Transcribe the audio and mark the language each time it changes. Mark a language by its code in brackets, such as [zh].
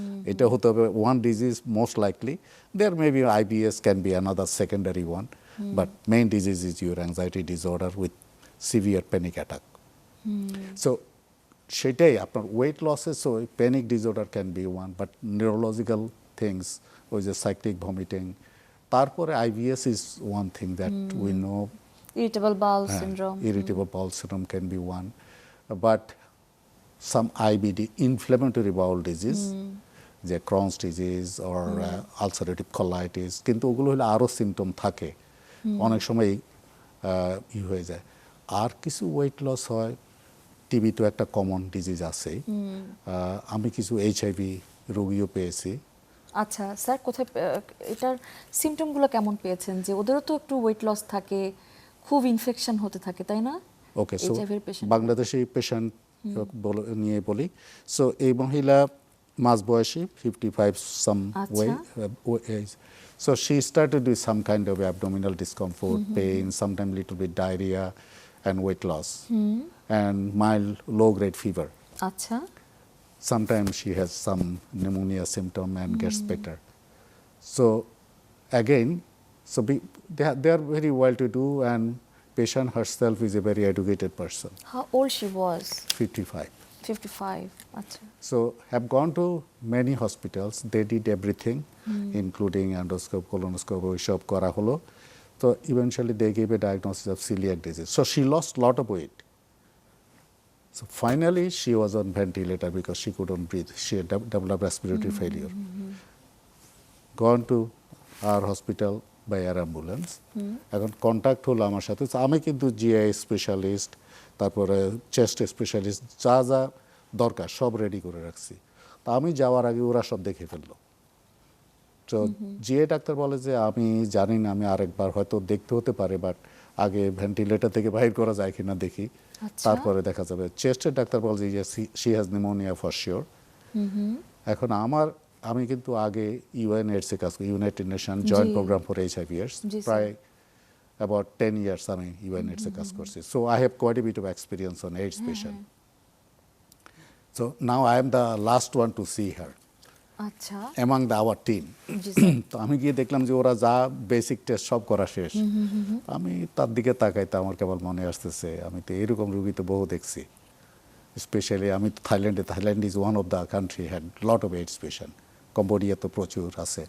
[bn] এটা হতে হবে [en] One disease most likely, there may be IBS can be another secondary one, but main disease is your anxiety disorder with severe panic attack. So [bn] সেটাই আপনার [en] weight losses, so panic disorder can be one, but neurological things, [bn] ওই যে [en] cyclic vomiting, তারপরে IBS is one thing that we know, irritable bowel syndrome, irritable bowel syndrome can be one, but some IBD, inflammatory bowel disease, যে Crohn's disease or ulcerative colitis, [bn] কিন্তু ওগুলো হলে আরও symptom থাকে, অনেক সময় হয়ে যায়। আর কিছু ওয়েট লস হয়, টিবি তো একটা কমন ডিজিজ আছে, আমি কিছু HIV রোগীও পেয়েছি। আচ্ছা স্যার, কোথায় এটার সিমটমগুলো কেমন পেয়েছেন? যে ওদেরও তো একটু ওয়েট লস থাকে, খুব ইনফেকশন হতে থাকে, তাই না? [en] okay, so [bn] HIV এর পেশেন্ট, বাংলাদেশি পেশেন্ট নিয়ে বলি। সো এই মহিলা মাঝবয়সী, 55 সাম age. [en] So she started with some kind of abdominal discomfort, pain, sometimes little bit diarrhea and weight loss, and mild low-grade fever. [bn] আচ্ছা, [en] Sometimes she has some pneumonia symptom and gets better. So again, they are very well to do, and patient herself is a very educated person. how old she was? 55. [bn] 55. আচ্ছা, [en] So have gone to many hospitals. They did everything, including endoscope, colonoscope, [bn] ওইসব করা হলো। [en] So eventually they gave a diagnosis of celiac disease. So she lost a lot of weight. So finally she was on ventilator because she couldn't breathe. She had developed respiratory failure. Gone to our hospital by air ambulance. [bn] এখন contact হলো আমার সাথে। So আমি কিন্তু GI specialist, তারপরে chest specialist, যা যা দরকার সব রেডি করে রাখছি। তা আমি যাওয়ার আগে ওরা সব দেখে ফেললো। তো জিএ ডাক্তার বলে যে আমি জানি না, আমি আরেকবার হয়তো দেখতে হতে পারে, বাট আগে ভেন্টিলেটর থেকে বাইর করা যায় কিনা দেখি, তারপরে দেখা যাবে। চেস্টের ডাক্তার বলছে যে [en] She has pneumonia for sure. [bn] এখন আমি কিন্তু আগে UNAIDS-এ কাজ করি, United nation joint programme for HIV/AIDS, প্রায় about 10 years আমি UNAIDS-এ কাজ করছি। [en] So I have quite a bit of experience on AIDS patient. So now I am the last one to see her [bn] আচ্ছা, [en] among our team. [bn] G sir. তো আমি গিয়ে দেখলাম যে ওরা যা বেসিক টেস্ট সব করা শেষ। আমি তার দিকে তাকাইতে আমার কেবল মনে আসতেছে আমি তো এরকম রুগী তো বহু দেখছি, স্পেশালি আমি তো Thailand [en] is one of the country had lot of AIDS patient, [bn] Cambodia তো প্রচুর আছে।